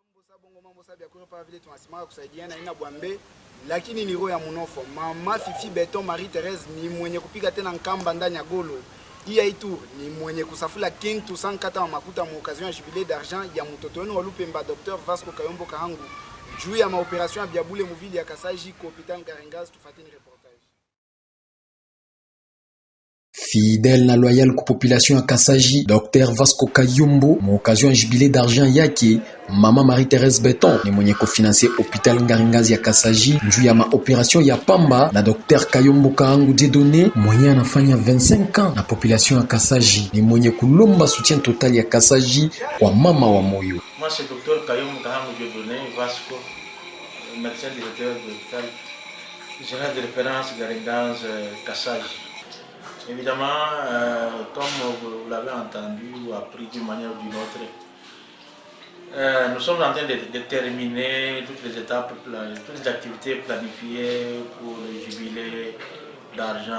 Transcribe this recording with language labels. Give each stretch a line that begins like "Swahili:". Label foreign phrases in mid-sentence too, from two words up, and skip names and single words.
Swahili: Lakini ni roho ya munofo. Mama Fifi Beton Marie Thérèse ni mwenye kupiga tena nkamba ndani ya golo. Iya itu ni mwenye kusafula King Toussaint Kata wa makuta mu occasion ya
French: jubilé d'argent
Swahili: ya mtoto wenu wa Lupemba Dr Vasco Kayombo Kahangu. Juu ya maoperation ya Biabule muvili ya Kasaji ku hôpital Ngarengas tufatini reportage. Fidèle na loyal ku population ya Kasaji, Dr Vasco Kayombo mu occasion ya
French: jubilé d'argent
Swahili: yake Mama Marie-Thérèse Beton ni mwenye kofinanse hôpital Ngarengazi ya Kasaji njuu ya maoperation ya pamba na Dr Kayombo Kahangu Dieudonné mwenye anafanya 25 ans na population ya Kasaji ni mwenye kulomba
French: soutien total
Swahili: ya Kasaji kwa mama wa moyo.
French: Moi c'est Dr Kayombo Kahangu Dieudonné Vasco, médecin directeur de l'hôpital général de référence Ngarengazi Kasaji. Évidemment, comme vous l'avez entendu ou appris d'une manière ou d'une autre, nous sommes en train de terminer toutes les étapes, toutes les activités planifiées pour le jubilé d'argent.